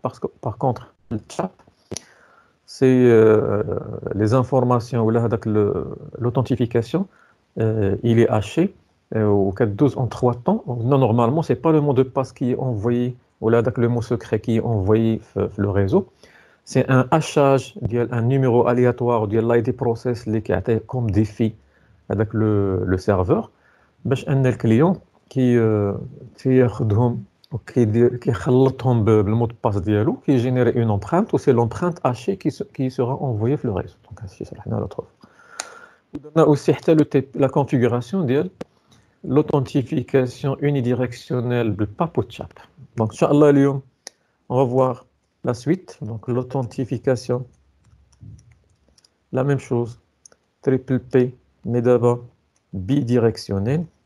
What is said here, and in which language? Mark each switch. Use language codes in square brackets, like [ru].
[fr] Parce que, par contre, le CHAP, c'est les informations, ou l'authentification, il est haché au 4.12 en trois temps. Donc, non, normalement, ce n'est pas le mot de passe qui est envoyé, ou là, le mot secret qui est envoyé le réseau. C'est un hachage, un numéro aléatoire, l'ID process qui a été comme défi avec le serveur. [ar] باش ان الكليون تياخذهم كيخلطهم بالمود باس ديالو كيجينيري اون امبرانت و سي لومبرانت هاشي [fr] qui sera envoyée [ar] في لو ريزو. دونك هادشي شرحنا لوطخ. ودرنا اوسي حتى لا كونفيغوراسيون ديال [fr] l'authentification unidirectionnelle de PAP-CHAP. Donc, Inch'Allah, اليوم, on va voir la suite. Donc, l'authentification, la même chose, triple P, mais d'abord bidirectionnelle.